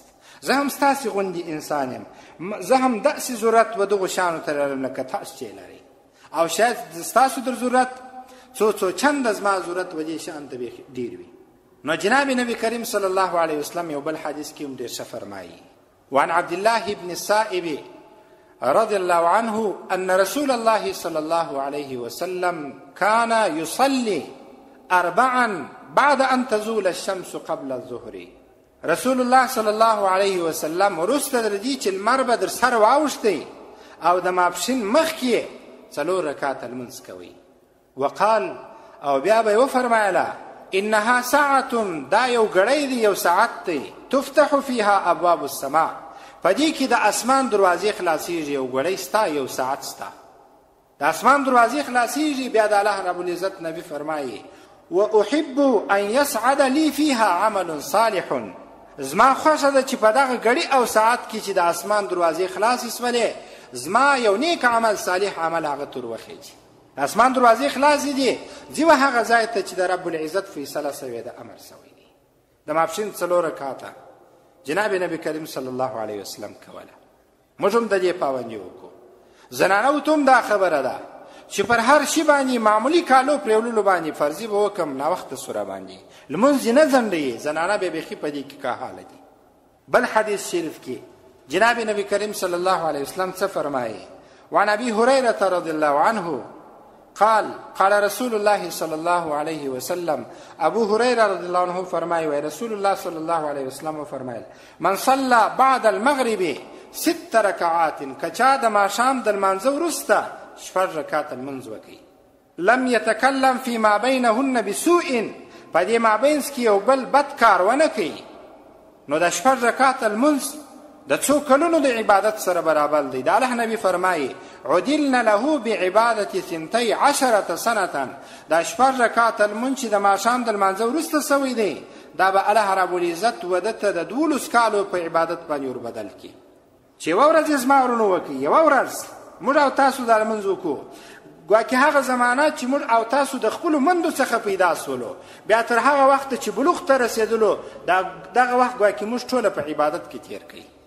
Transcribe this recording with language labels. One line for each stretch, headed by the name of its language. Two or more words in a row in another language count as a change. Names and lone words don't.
Pashto: زه هم ستاسې غوندې انسان یم، زه هم داسې ضرورت و دغو شیانو ته لرم لکه تاسو چې لرئ، او شاید ستاسو در ضرورت څو چند زما ضرورت و دې شیان ته ډېر وي. نو جناب نبی کریم
Arabic: صلی الله علیه وسلم
Pashto: یو بل حدیث کې هم ډېر ښه فرمایي.
Arabic: وعن عبد الله بن السائب رضي الله عنه أن رسول الله صلى الله عليه وسلم كان يصلي 4 بعد أن تزول الشمس قبل الظهر.
Pashto: رسول الله
Arabic: صلی الله علیه وسلم
Pashto: وروسته د دې چې لمر به در سره واوښتی او د ماپښین مخکې 4 رکعاته لمونځ کوي. وقال او بیا به یې وفرمایله
Arabic: انها ساعة،
Pashto: دا یو ګړی دی، یو ساعت دی،
Arabic: تفتح فيها ابواب السماء،
Pashto: په دې کې د اسمان دروازې خلاصېږي. یو ګړی ستا، یو ساعت ستا، د اسمان دروازې خلاصېږي. بیا د الله رب العزت نبی فرمایي
Arabic: واحب ان يسعد لي فيها عمل صالح،
Pashto: زما خوښه ده چې په دغه ګړی او ساعت کې چې د اسمان دروازې خلاصې سولې، زما یو نیک عمل صالح عمل هغه تر وخیږي. د اسمان دروازې خلاصې دي، ځي و هغه ځای ته چې د رب العزت فیصله سوې ده، امر سوی دی. د ماپښین 4 رکعاته جناب نبی کریم
Arabic: صلی الله علیه وسلم
Pashto: کوله. موږ هم د دې پابندي وکړو. زنانو ته هم دا خبره ده چې پر هر شي باندې معمولی کالو پرېوللو باندې فرضي به وکړم ناوخته سوره باندې لمونځ نه ځنډوي، زنانه به بیخي په دې کې کاهاله دي. بل حدیث شریف کې جناب نبی کریم
Arabic: صلی الله علیه وسلم
Pashto: څه فرمایي؟
Arabic: وعن ابي هريره رضي الله عنه قال قال رسول الله صلى الله عليه وسلم. ابو هريره رضي الله عنه
Pashto: فرمایي وای
Arabic: رسول الله صلى الله عليه وسلم فرمایل من صلى بعد المغرب 6 ركعات،
Pashto: کچا د ماښام د لمانځه وروسته 6 رکعات لمونځ وکړي،
Arabic: لم يتكلم فيما بينهن بسوء،
Pashto: په دې مابینځ کې یو بل بد کار ونه کوي، نو د 6 رکعات لمونځ د څو کلونو د عبادت سره برابر دی. د الله نبی فرمایي
Arabic: عدلنا له بعبادة 12 سنة،
Pashto: دا 6 رکعات لمونځ چې د ماښام د لمانځه وروسته سوی دی، دا به الله رب العزت ودته د 12 کالو په عبادت باندې وربدل کړي. چې یوه ورځ زما ورونو وکړي، یوه ورځ موږ او تاسو دا لمونځ وکړو، ګواکې هغه زمانه چې موږ او تاسو د خپلو مندو څخه پیدا سولو، بیا تر هغه وخته چې بلوغ ته رسېدلو دغه وخت ګواکې موږ ټوله په عبادت کې تېر کړي.